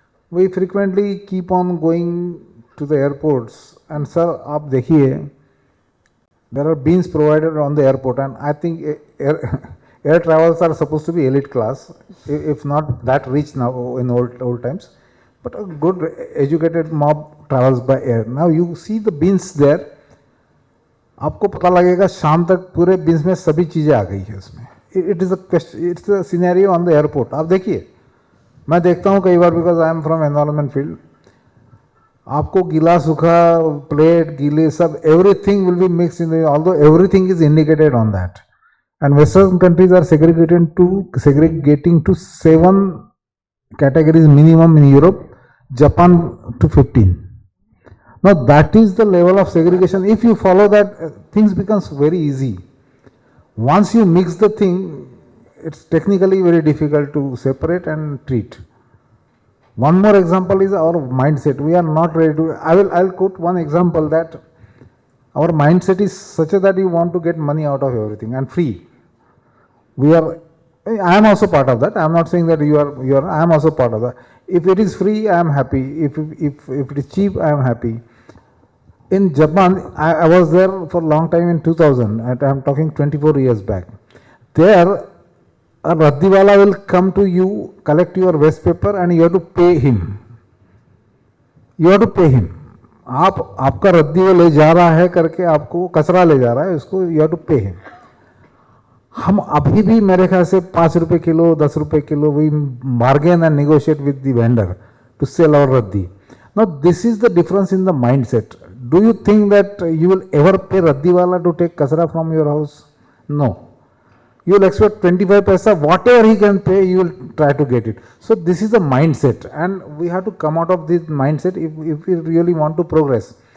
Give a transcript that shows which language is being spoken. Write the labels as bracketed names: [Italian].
[English] We frequently keep on going to the airports, and sir, [Hindi] aap dekhiye, [English] there are beans provided on the airport, and I think air travels are supposed to be elite class, if not that rich now in old times. But a good educated mob travels by air. Now you see the beans there, [Hindi] आपको पता लगेगा शाम तक पूरे beans में सभी चीज़ें आ गई है उसमें. [English] It is a question, it's a scenario on the airport. [Hindi] आप देखिए, मैं देखता हूँ कई बार, [English] Because I am from environment field. [Hindi] आपको गीला सूखा प्लेट गीले सब [English] Everything will be mix in, although everything is indicated on that. And western countries are segregating to 7 categories minimum in Europe, Japan to 15. Now that is the level of segregation. If you follow that, things becomes very easy. Once you mix the thing, it's technically very difficult to separate and treat. One more example is our mindset. We are not ready to. I'll quote one example that our mindset is such that you want to get money out of everything and free. I am also part of that. I am not saying that you are. I am also part of that. If it is free, I am happy. If it is cheap, I am happy. In Japan, I was there for a long time in 2000, and I am talking 24 years back. There, a raddiwala will come to you, collect your waste paper, and you have to pay him. You have to pay him. [Hindi] आपका रद्दी वो ले जा रहा है करके आपको कचरा ले जा रहा है, उसको [English] you have to pay him. [Hindi] हम अभी भी मेरे ख्याल से 5 रुपए किलो 10 रुपए kilo [English] we bargain and negotiate with the vendor to sell our [Hindi] रद्दी. [English] Now this is the difference in the mindset. Do you think that you will ever pay raddiwala to take kasra from your house? No. You will expect 25 paisa, whatever he can pay, you will try to get it. So this is the mindset, and we have to come out of this mindset if we really want to progress.